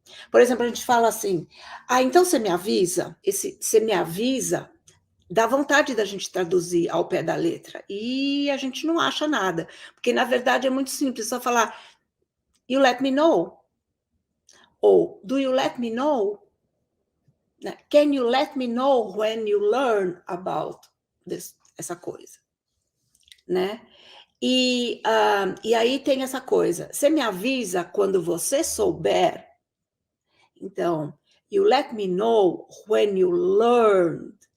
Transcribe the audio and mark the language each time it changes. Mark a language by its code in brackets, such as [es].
[pt] Por exemplo, a gente fala assim, então você me avisa? Esse você me avisa dá vontade da gente traduzir ao pé da letra. E a gente não acha nada. Porque, na verdade, é muito simples, só falar, [en] you let me know? Ou, do you let me know? Can you let me know when you learn about [pt] essa coisa? Né? E aí tem essa coisa, você me avisa quando você souber, então, [en] you let me know when you learn.